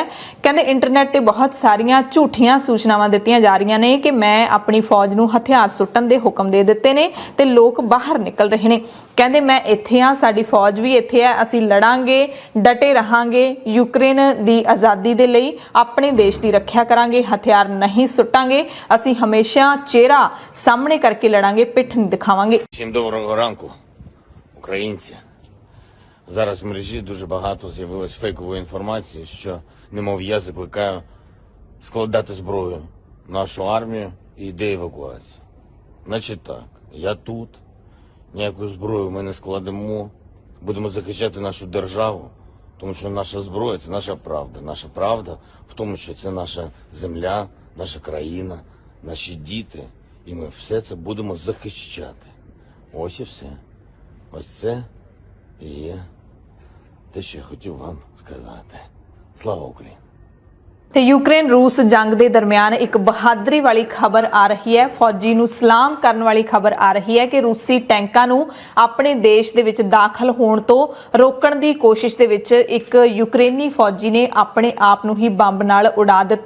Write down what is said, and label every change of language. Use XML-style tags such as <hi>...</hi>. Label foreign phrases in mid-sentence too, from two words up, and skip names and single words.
<pa>ਕਹਿੰਦੇ ਇੰਟਰਨੈਟ ਤੇ ਬਹੁਤ ਸਾਰੀਆਂ ਝੂਠੀਆਂ ਸੂਚਨਾਵਾਂ ਦਿੱਤੀਆਂ ਜਾ ਰਹੀਆਂ ਨੇ ਕਿ ਮੈਂ ਆਪਣੀ ਫੌਜ ਨੂੰ ਹਥਿਆਰ ਸੁੱਟਣ ਦੇ ਹੁਕਮ ਦੇ ਦਿੱਤੇ ਨੇ ਤੇ ਲੋਕ ਬਾਹਰ ਨਿਕਲ ਰਹੇ ਨੇ। ਕਹਿੰਦੇ ਮੈਂ ਇੱਥੇ ਆ, ਸਾਡੀ ਫੌਜ ਵੀ ਇੱਥੇ ਆ, ਅਸੀਂ ਲੜਾਂਗੇ, ਡਟੇ ਰਹਾਂਗੇ, ਯੂਕਰੇਨ ਦੀ ਆਜ਼ਾਦੀ ਦੇ ਲਈ ਆਪਣੇ ਦੇਸ਼ ਦੀ ਰੱਖਿਆ ਕਰਾਂਗੇ, ਹਥਿਆਰ ਨਹੀਂ ਸੁੱਟਾਂਗੇ, ਅਸੀਂ ਹਮੇਸ਼ਾ ਚਿਹਰਾ ਸਾਹਮਣੇ ਕਰਕੇ ਲੜਾਂਗੇ, ਪਿੱਠ ਨਹੀਂ ਦਿਖਾਵਾਂਗੇ।</pa> <uk>Всім доброго ранку, українці. Зараз в мережі дуже багато з'явилось фейкової інформації, що, немов я закликаю складати зброю нашу армію і йде евакуація. Значить так, я тут, ніяку зброю ми не складемо, будемо захищати нашу державу, тому що наша зброя – це наша правда. Наша правда в тому, що це наша земля, наша країна, наші діти, і ми все це будемо захищати. Ось і все. Ось це і є те, що я хотів вам сказати. Слава Україні!</uk> <pa>ਤੇ ਯੂਕਰੇਨ ਰੂਸ ਜੰਗ ਦੇ ਦਰਮਿਆਨ ਇੱਕ ਬਹਾਦਰੀ ਵਾਲੀ ਖਬਰ ਆ ਰਹੀ ਹੈ, ਫੌਜੀ ਨੂੰ ਸਲਾਮ ਕਰਨ ਵਾਲੀ ਖਬਰ ਆ ਰਹੀ ਹੈ ਕਿ ਰੂਸੀ ਟੈਂਕਾਂ ਨੂੰ ਆਪਣੇ ਦੇਸ਼ ਦੇ ਵਿੱਚ ਦਾਖਲ ਹੋਣ ਤੋਂ ਰੋਕਣ ਦੀ ਕੋਸ਼ਿਸ਼ ਦੇ ਵਿੱਚ ਇੱਕ ਯੂਕਰੇਨੀ ਫੌਜੀ ਨੇ ਆਪਣੇ ਆਪ ਨੂੰ ਹੀ ਬੰਬ ਨਾਲ ਉਡਾ ਦਿੱਤਾ।</pa>